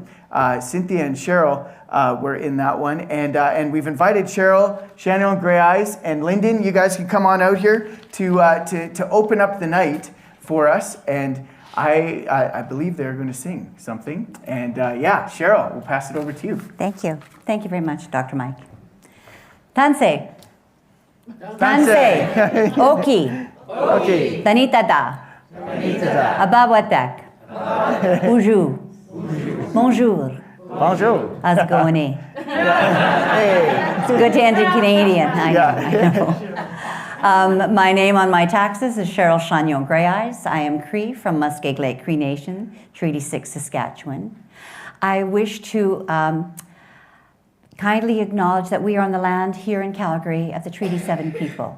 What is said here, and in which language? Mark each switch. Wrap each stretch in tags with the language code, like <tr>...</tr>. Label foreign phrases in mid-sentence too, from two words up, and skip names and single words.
<en>Cynthia and Cheryl were in that one, and we've invited Cheryl, Shannon, Grey Eyes, and Lyndon. You guys can come on out here to open up the night for us, and I believe they're going to sing something. And Cheryl, we'll pass it over to you. Thank you. Thank you very much, Dr. Mike. Tansei.</en> <cr>Tansei. Oki.</cr> <en>Okay.</en> <cr>Tanitada. Abawatak. Bonjour.</cr> <fr>Bonjour. Bonjour.</fr> <en>How's it going? Hey. It's good to end in Canadian. I know. My name on my taxes is Cheryl Chagnon Grey Eyes. I am Cree from Muskeg Lake Cree Nation, Treaty 6, Saskatchewan. I wish to kindly acknowledge that we are on the land here in Calgary of the Treaty 7 people.</en>